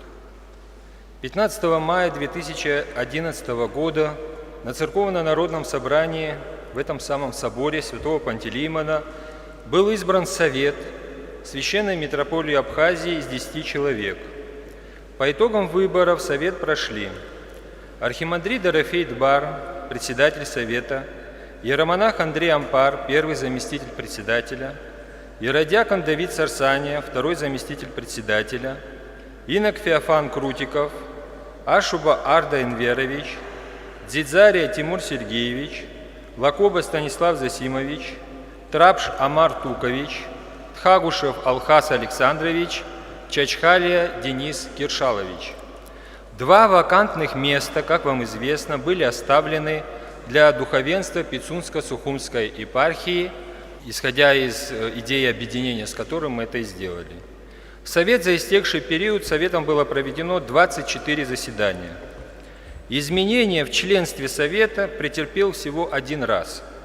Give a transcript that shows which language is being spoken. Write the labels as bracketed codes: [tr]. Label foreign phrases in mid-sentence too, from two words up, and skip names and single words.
[ru] 15 мая 2011 года на Церковно-народном собрании в этом самом соборе святого Пантелеймона был избран Совет Священной митрополии Абхазии из 10 человек. По итогам выборов Совет прошли архимандрит Дорофей Дбар, председатель Совета, иеромонах Андрей Ампар, первый заместитель председателя, иеродиакон Давид Сарсания, второй заместитель председателя, инок Феофан Крутиков, Ашуба Арда Энверович, Дзидзария Тимур Сергеевич, Лакоба Станислав Засимович, Трапш Амар Тукович, Тхагушев Алхас Александрович, Чачхалия Денис Киршалович. 2 вакантных места, как вам известно, были оставлены для духовенства Пицунско-Сухумской епархии, исходя из идеи объединения, с которым мы это и сделали. В Совет за истекший период Советом было проведено 24 заседания. Изменения в членстве Совета претерпел всего 1 раз.